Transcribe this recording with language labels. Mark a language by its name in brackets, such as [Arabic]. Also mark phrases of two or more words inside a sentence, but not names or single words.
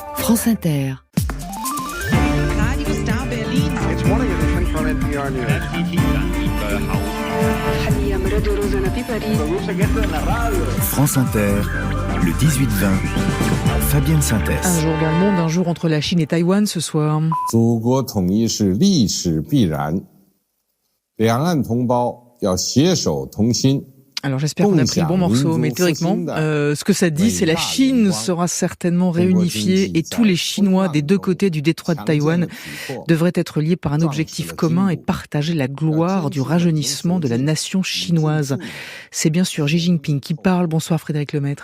[French] France Inter. [English] Radio Star Berlin. It's morning edition from NPR News. [French] France Inter, le 18-20, Fabienne Synthès. Un jour dans le monde, un jour entre la Chine et Taïwan ce soir. [Chinese] 祖国统一是历史必然，两岸同胞要携手同心。 [French] Alors j'espère qu'on a pris le bon morceau, mais théoriquement, ce que ça dit, c'est la Chine sera certainement réunifiée et tous les Chinois des deux côtés du détroit de Taïwan devraient être liés par un objectif commun et partager la gloire du rajeunissement de la nation chinoise. C'est bien sûr Xi Jinping qui parle. Bonsoir Frédéric Lemaître.